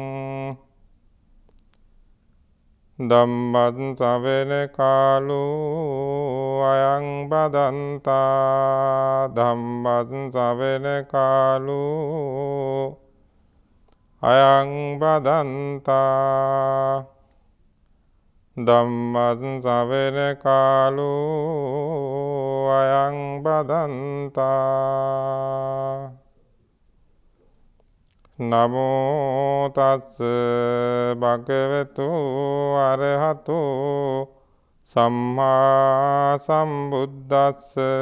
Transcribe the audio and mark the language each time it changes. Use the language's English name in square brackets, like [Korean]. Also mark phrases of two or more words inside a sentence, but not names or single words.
[Pali] ධම්මං සවන කාලෝ අයං බදන්තා ධම්මං සවන කාලෝ අයං බදන්තා ධම්මං සවන කාලෝ අයං බදන්තා නමෝ තස්ස භගවතු අරහතෝ සම්මා සම්බුද්දස්ස